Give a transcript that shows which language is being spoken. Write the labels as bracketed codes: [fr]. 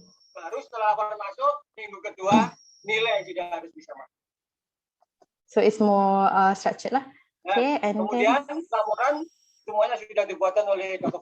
[id] Baru setelah laporan masuk minggu kedua nilai sudah harus bisa masuk. [en] So it's more structured lah. [id] Okay, and kemudian laporan semuanya sudah dibuatkan oleh Dr.